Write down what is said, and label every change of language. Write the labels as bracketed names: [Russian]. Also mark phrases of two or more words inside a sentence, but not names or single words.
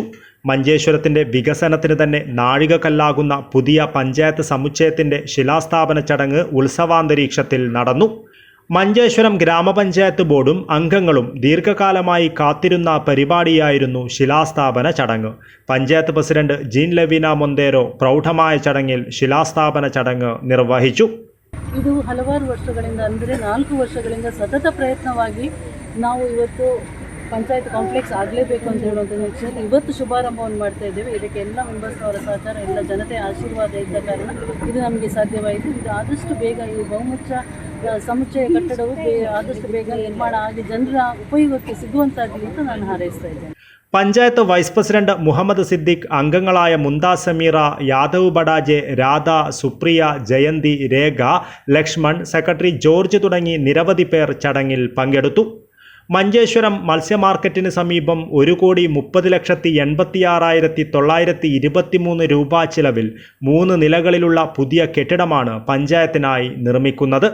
[Malayalam] മഞ്ചേശ്വരത്തിന്റെ വികസനത്തിന് തന്നെ നാഴികക്കല്ലാകുന്ന പുതിയ പഞ്ചായത്ത് സമുച്ചയത്തിന്റെ ശിലാസ്ഥാപന ചടങ്ങ് ഉത്സവാന്തരീക്ഷത്തിൽ നടന്നു. മഞ്ചേശ്വരം ഗ്രാമപഞ്ചായത്ത് ബോർഡും അംഗങ്ങളും ദീർഘകാലമായി കാത്തിരുന്ന പരിപാടിയായിരുന്നു ശിലാസ്ഥാപന ചടങ്ങ്. പഞ്ചായത്ത് പ്രസിഡന്റ് ജീൻ ಲವೀನಾ ಮೊಂದೇರೋ ಪ್ರೌಢമായ ചടങ്ങിൽ ശിലാസ്ഥാപന ചടങ്ങ് ನಿರ್ವಹಿಸಿತು. [Kannada] ಇದು ಹಲವಾರು ವರ್ಷಗಳಿಂದ ಅಂದರೆ 4 ವರ್ಷಗಳಿಂದ ಸತತ ಪ್ರಯತ್ನವಾಗಿ ನಾವು ಇವತ್ತು ಪಂಚಾಯತ್ ಕಾಂಪ್ಲೆಕ್ಸ್ ಆಗಲೇಬೇಕು ಅಂತ ಹೇಳುವಂಥ ನಿಟ್ಟಿನಲ್ಲಿ ಇವತ್ತು ಶುಭಾರಂಭವನ್ನು ಮಾಡ್ತಾ ಇದ್ದೇವೆ. ಇದಕ್ಕೆ ಎಲ್ಲ ಮೆಂಬರ್ಸ್ನವರ ಸಹಕಾರ, ಎಲ್ಲ ಜನತೆಯ ಆಶೀರ್ವಾದ ಇದ್ದ ಕಾರಣ ಇದು ನಮಗೆ ಸಾಧ್ಯವಾಯಿತು. ಇದು ಆದಷ್ಟು ಬೇಗ ಈ ಬಹುಮುಖ್ಯ ಸಮುಚ್ಚಯ ಕಟ್ಟಡವು ಆದಷ್ಟು ಬೇಗ ನಿರ್ಮಾಣ ಆಗಿ ಜನರ ಉಪಯೋಗಕ್ಕೆ ಸಿಗುವಂತಾಗಲಿ ಅಂತ ನಾನು ಹಾರೈಸ್ತಾ ಇದ್ದೇನೆ. [Malayalam] പഞ്ചായത്ത് വൈസ് പ്രസിഡന്റ് മുഹമ്മദ് സിദ്ദിഖ്, അംഗങ്ങളായ മുംതാസ് സമീറ, യാദവ് ബഡാജെ, രാധ, സുപ്രിയ, ജയന്തി, രേഖ, ലക്ഷ്മൺ, സെക്രട്ടറി ജോർജ് തുടങ്ങി നിരവധി പേർ ചടങ്ങിൽ പങ്കെടുത്തു. മഞ്ചേശ്വരം മത്സ്യ മാർക്കറ്റിന് സമീപം 1,80,86,923 രൂപ ചിലവിൽ 3 നിലകളിലുള്ള പുതിയ കെട്ടിടമാണ് പഞ്ചായത്തിനായി നിർമ്മിക്കുന്നത്.